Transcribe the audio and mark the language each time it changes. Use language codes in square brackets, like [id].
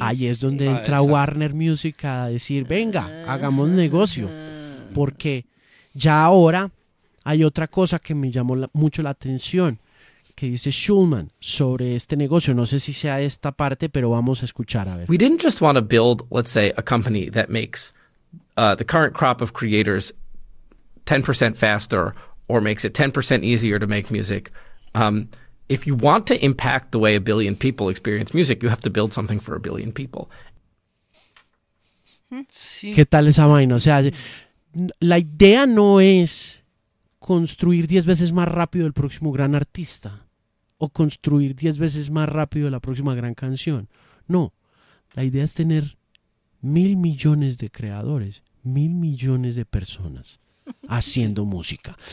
[es] Ahí es donde entra Warner Music a decir, venga, hagamos negocio. Porque ya ahora hay otra cosa que me llamó mucho la atención, que dice Schulman sobre este negocio. No sé si sea esta parte, pero vamos a escuchar a ver. [en] We didn't just want to build, let's say, a company that makes the current crop of creators 10% faster or makes it 10% easier to make music. If you want to impact the way a billion people experience music, you have to build something for a billion people. [es] Sí. ¿Qué tal esa vaina? O sea, la idea no es construir 10 veces más rápido el próximo gran artista o construir 10 veces más rápido la próxima gran canción. No, la idea es tener 1,000,000,000 de creadores, 1,000,000,000 de personas haciendo música.